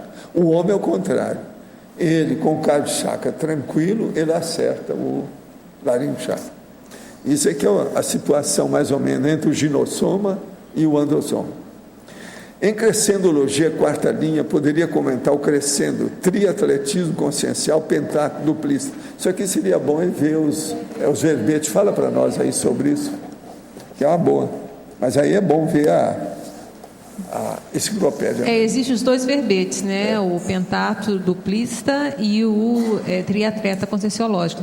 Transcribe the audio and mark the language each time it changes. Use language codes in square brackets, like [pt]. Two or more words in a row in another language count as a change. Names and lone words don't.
[pt] O homem é o contrário. Ele, com o cardio chakra tranquilo, ele acerta o laringo chakra. Isso aqui é a situação, mais ou menos, entre o ginossoma e o androssoma. Em crescendologia, quarta linha, poderia comentar o crescendo, triatletismo consciencial, pentáculo, duplista. Isso aqui seria bom ver os verbetes. Fala para nós aí sobre isso, que é uma boa. Mas aí é bom ver a enciclopédia. Existem os dois verbetes, né? O pentáculo duplista e o triatleta conscienciológico.